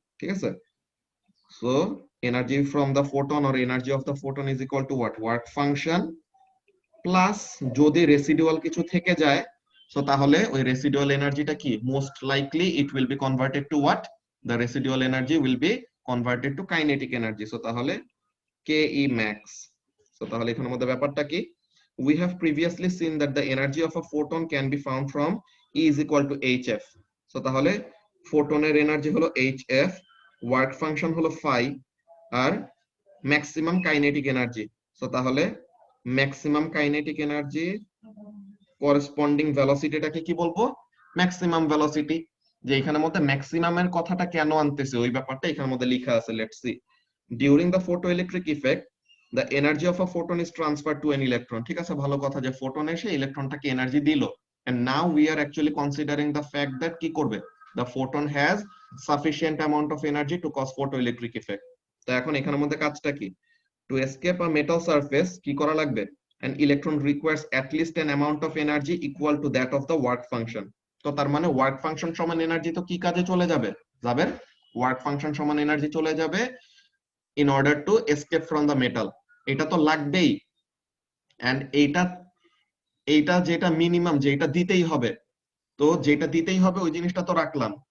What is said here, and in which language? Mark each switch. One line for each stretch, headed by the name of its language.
English: ঠিক আছে, so energy from the photon or energy of the photon is equal to what, work function plus যদি residual কিছু থেকে যায়, সো তাহলে ওই রেসিডুয়াল এনার্জিটা কি, most likely it will be converted to what, the residual energy will be converted to kinetic energy.
Bangla: So তাহলে কে ই max.
English: So তাহলে এখানের মধ্যে ব্যাপারটা কি, we have previously seen that the energy of a photon can be found from E is equal to hf.
Bangla: So তাহলে ফোটনের energy হলো hf, work function হলো phi, আর maximum kinetic energy. So তাহলে maximum kinetic energy corresponding ভেলোসিটিটাকে কি বলবো, maximum velocity. যে এখানের মধ্যে ম্যাক্সিমামের কথাটা কেন আনতেছে ওই ব্যাপারটা এখানের মধ্যে লেখা আছে, let's see.
English: During the photoelectric effect the energy of a photon is transferred to an electron. ঠিক আছে, ভালো কথা, যে ফোটন এসে ইলেকট্রনটাকে এনার্জি দিল, and now we are actually considering the fact that কি করবে, the photon has sufficient amount of energy to cause photoelectric effect. তো এখন এখানের মধ্যে কাজটা কি, to escape a metal surface কি করা লাগবে, an electron requires at least an amount of energy equal to that of the work function.
Bangla: তো তার মানে ওয়ার্ক ফাংশন সমান এনার্জি তো কি কাজে চলে যাবে? যাবে ওয়ার্ক ফাংশন সমান এনার্জি চলে যাবে in order to escape from the metal. এটা তো লাগবেই, এন্ড এইটা যেটা মিনিমাম, যেটা দিতেই হবে, তো যেটা দিতেই হবে ওই জিনিসটা তো রাখলাম।